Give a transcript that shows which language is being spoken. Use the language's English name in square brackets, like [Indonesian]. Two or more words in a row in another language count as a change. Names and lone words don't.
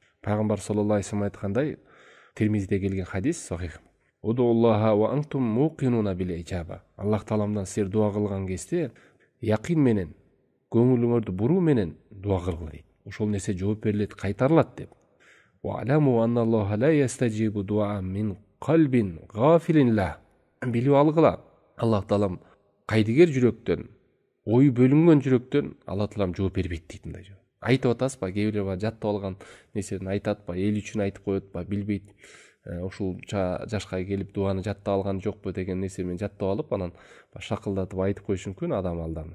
[Kyrgyz] Пайгамбар [Arabic] صلى الله عليه وسلم [Kyrgyz] айткандай, Тирмизиде келген хадис сахих. [Arabic] ادعوا الله وأنتم موقنون بالإجابة. [Kyrgyz] Аллах тааламдан силер дуа кылган кезде якин менен, көңүлүңөрдү буруу менен дуа кылгыла дейт. Ошол нерсе жооп берилет, кайтарылат деп. [Arabic] واعلموا أن الله لا يستجيب دعاء من قلب غافل لاه. [Kyrgyz] Билип алгыла. Аллах таалам кайдыгер жүрөктөн, ой бөлүнгөн жүрөктөн Аллах таалам жооп бербейт дейт мындай. Айтып атасызбы, кээ бирлер жаттап алган нерсени айтат ба, эл үчүн айтып коет ба, билбейт. Ушул жашка келип дуаны жаттап алган жокпу деген нерсе менен жаттап алып, анан шакылдатып айтып коюш мүмкүн адам алдан.